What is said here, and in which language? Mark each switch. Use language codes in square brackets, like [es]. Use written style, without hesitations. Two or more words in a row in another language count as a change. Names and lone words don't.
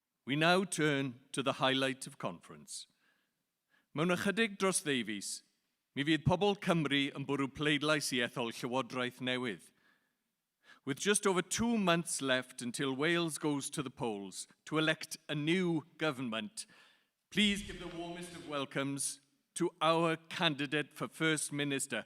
[en] We now turn to the highlight of conference. [cy] Mewn ychydig dros ddeufis, mi fydd pobl Cymru yn bwrw pleidlais i ethol Llywodraeth newydd. [en] With just over 2 months left until Wales goes to the polls to elect a new government, please give the warmest of welcomes to our candidate for First Minister.